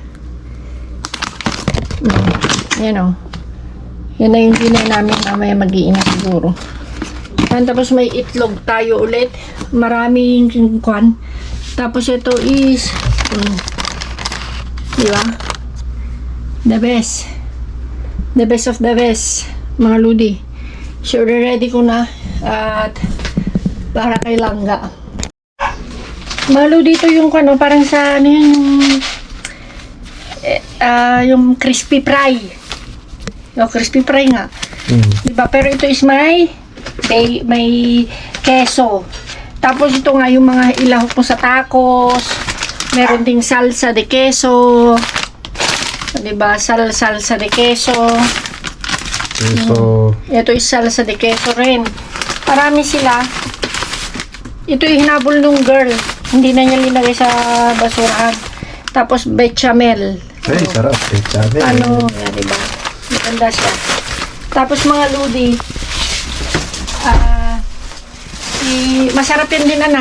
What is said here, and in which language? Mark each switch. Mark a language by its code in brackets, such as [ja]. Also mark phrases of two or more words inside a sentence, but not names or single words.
[tl] Yan yan na yung dinner namin, mamaya mag-iingat siguro. And tapos may itlog tayo ulit. Maraming Tapos ito is, diba? [en] The best. The best of the best, [tl] mga Lodi. So, ready ko na. At para kay Langga. Malo dito yung ano, parang sa ano yun, yung [en] crispy fry. [tl] Yung [en] crispy fry [tl] nga. Diba? Pero ito is may keso. Tapos ito nga yung mga ilahok mo sa tacos. Meron ding [es] salsa de queso. [tl] Diba? [es] Salsa de queso. [tl] So, Ito is [es] salsa de queso [tl] rin. Marami sila. Ito yung hinabol nung girl. Hindi na niya linagay sa basurahan. Tapos bechamel. ay, sarap. Eh, sabi. Ano, yan, diba? Maganda siya. Tapos mga ludi, masarap yan din, anak.